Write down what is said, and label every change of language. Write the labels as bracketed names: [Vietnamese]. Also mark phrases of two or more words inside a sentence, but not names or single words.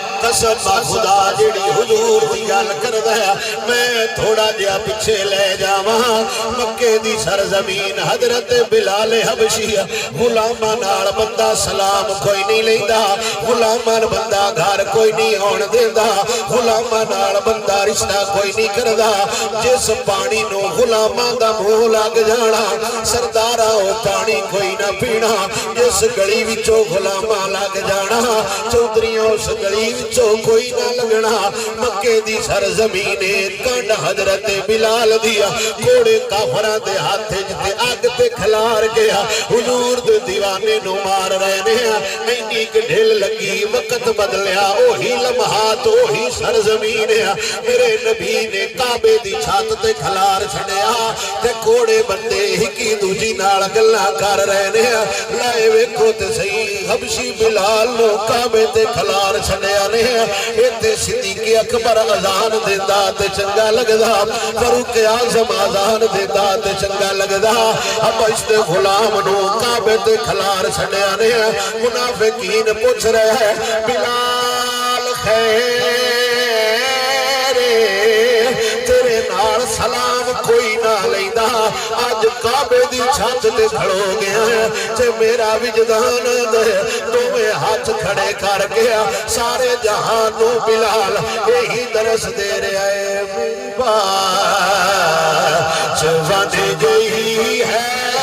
[Punjabi] قسم خدا جڑی حضور دی گل کردا ہے میں تھوڑا جہا پیچھے لے جاواں مکے دی سرزمین حضرت بلال حبشی غلاماں نال بندہ سلام کوئی نہیں لیندا غلاماں بندہ گھر کوئی نہیں آن دیندا غلاماں نال بندہ رشتہ کوئی نہیں کردا جس پانی نو غلاماں دا منہ لگ جانا سردارا او پانی کوئی نہ پینا جس گلی وچوں غلاماں لگ جانا چودھریوں اس گلی وچوں کوئی نہ لگنا مکے دی سرزمین کنڈ حضرت بلال دیا کوڑے کافراں دے ہاتھ تے اگ تے کھلار گیا حضور دے دیوانے نو مار رہے ہیں اینی کہ ڈھل لگی وقت بدلیا اوہی لمحات اوہی سرزمین ہے میرے نبی نے کعبے دی چھت تے کھلار چھڑیا تے کوڑے بندے ہکی دوجی نال گلاں کر رہے ہیں لائے ویکھو تے صحیح حبشی بلال نو کعبے تے کھلار چھڑیا نے ایتھے صدیق اکبر اذان دیندا تے چنگا لگدا فاروق اعظم اذان دیندا تے چنگا لگدا حبش دے غلام نو کعبے تے کھلار چھڑیا نے منافقین پوچھ رہے ہیں بلال خیر تیرے نال سلام کوئی نہ لیندا اج کعبے دی چھت تے کھڑو گیا ہے تے میرا وجدان دے دوویں ہاتھ کھڑے کر گیا سارے جہان نو بلال یہی درس دے رہا ہے بات جوان گئی ہے